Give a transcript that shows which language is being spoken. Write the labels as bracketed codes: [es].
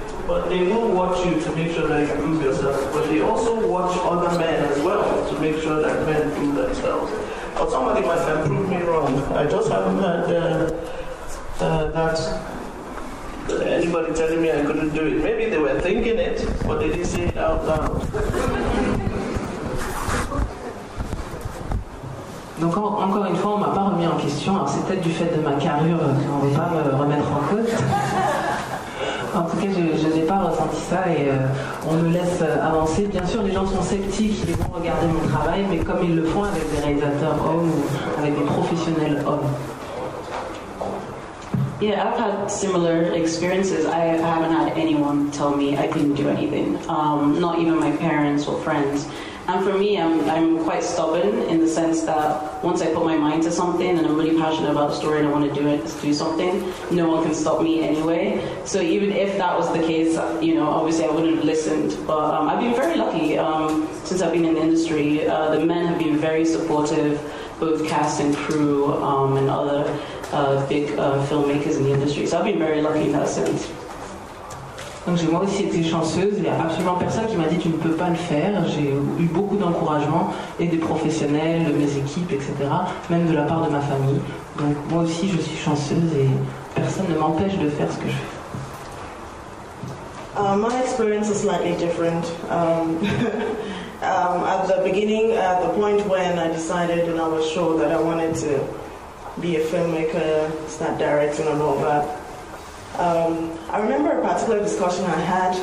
[en] But they will watch you to make sure that you prove yourself. But they also watch other men as well to make sure that men prove themselves. But somebody must have proved me wrong. I just haven't heard that anybody telling me I couldn't do it. Maybe they were thinking it, but they didn't say it out loud. [fr] Donc encore une fois, on ne m'a pas remis en question. Alors c'est peut-être du fait de ma carrure qu'on ne veut pas me remettre en cause. En tout cas, je n'ai pas ressenti ça et on me laisse avancer. Bien sûr, les gens sont sceptiques, ils vont regarder mon travail, mais comme ils le font avec des réalisateurs hommes ou avec des professionnels hommes. [en] Yeah, I've had similar experiences. I haven't had anyone tell me I couldn't do anything, not even my parents or friends. And for me, I'm quite stubborn in the sense that once I put my mind to something and I'm really passionate about a story and I want to do something, no one can stop me anyway. So even if that was the case, you know, obviously I wouldn't have listened. But I've been very lucky since I've been in the industry. The men have been very supportive. both cast and crew and other big filmmakers in the industry. So I've been very lucky in that sense. [fr] Donc j'ai moi aussi été chanceuse, il n'y a absolument personne qui m'a dit tu ne peux pas le faire. J'ai eu beaucoup d'encouragement et des professionnels, de mes équipes, etc. Même de la part de ma famille. Donc moi aussi je suis chanceuse et personne ne m'empêche de faire ce que je fais. [en] My experience is slightly different. At the beginning, at the point when I decided and I was sure that I wanted to be a filmmaker, start directing and all that, I remember a particular discussion I had.